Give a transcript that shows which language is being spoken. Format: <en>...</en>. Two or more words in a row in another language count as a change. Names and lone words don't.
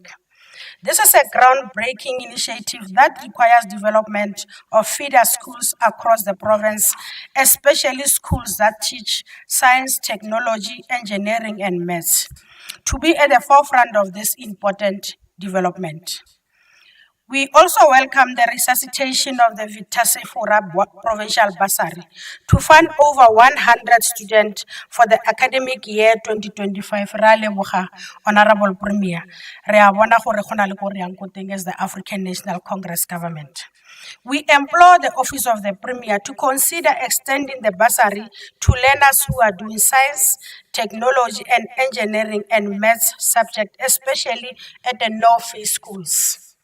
<en>This is a groundbreaking initiative that requires development of feeder schools across the province, especially schools that teach science, technology, engineering, and maths. to be at the forefront of this important development. We also welcome the resuscitation of the Victor Sefora Provincial Bursary to fund over 100 students for the academic year 2025.</en> <tn>Re a leboga,</tn> <en>Honorable Premier.</en> <tn>Re a bona gore go na le ko re yang ko teng</tn> <en>as the African National Congress government. We implore the Office of the Premier to consider extending the bursary to learners who are doing science, technology, and engineering and maths subject, especially at the no-fee schools.</en>